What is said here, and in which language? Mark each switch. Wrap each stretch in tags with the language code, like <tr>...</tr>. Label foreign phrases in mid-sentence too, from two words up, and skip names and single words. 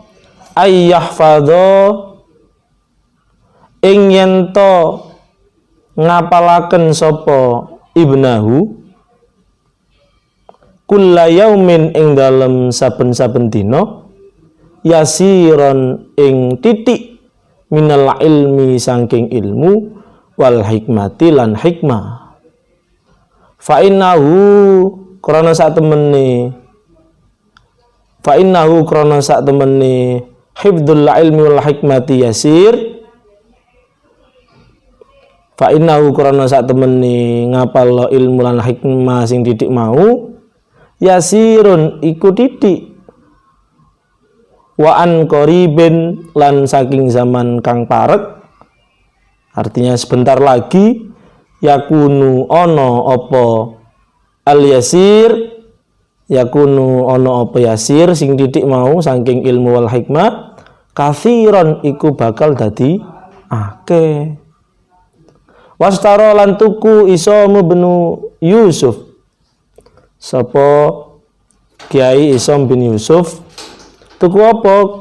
<jv>Ayyahfadho ing yen to ngapalaken sapa</jv> <ar>ابنه كل يوم</ar> <jv>ing dalem saben-saben dina yasiron ing titik</jv> <ar>من العلم</ar> <jv>saking ilmu</jv> <ar>والحكمة</ar> <jv>lan hikmah.</jv> <ar>فإنه</ar> <jv>krana sak temene</jv> <ar>حفظ العلم والحكمة يسير. فإنه</ar> <jv>krana sak temene ngapal ilmu lan hikmah sing titik mau yasirun iku titik,</jv> <ar>وعن قريب</ar> <jv>lan saking zaman kang parek,</jv> <id>artinya sebentar lagi,</id> <jv>yakunu ono apa al yasir, yakunu ono apa yasir sing titik mau saking ilmu</jv> <ar>والحكمة,</ar> <jv>kathiron iku bakal dadi akeh. Wastara lan tuku Isom bin Yusuf, sapa Kiai Isom bin Yusuf tuku apa?</jv>